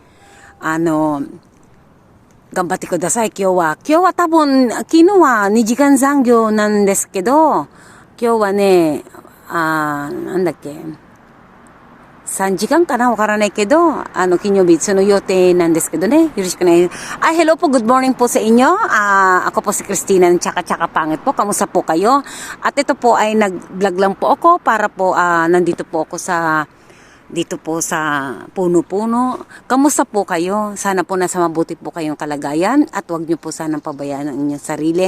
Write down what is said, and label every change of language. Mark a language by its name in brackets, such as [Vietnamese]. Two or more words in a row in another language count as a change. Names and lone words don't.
[Japanese] 頑張ってください、今日は多分、昨日は2時間残業なんですけど、今日はね、なんだっけ。3時間かなわからないけど、金曜日、その予定なんですけどね。よろしくね。 [Filipino] Hello po, good morning po sa inyo. Ako po si Christina ng Tsaka-Tsaka Pangit po. Kamusta po kayo? At ito po ay nag-vlog lang po ako para po, nandito po ako dito po sa puno-puno. Kamusta po kayo? Sana po nasa mabuti po kayong kalagayan at huwag niyo po sanang pabayaan ang inyong sarili.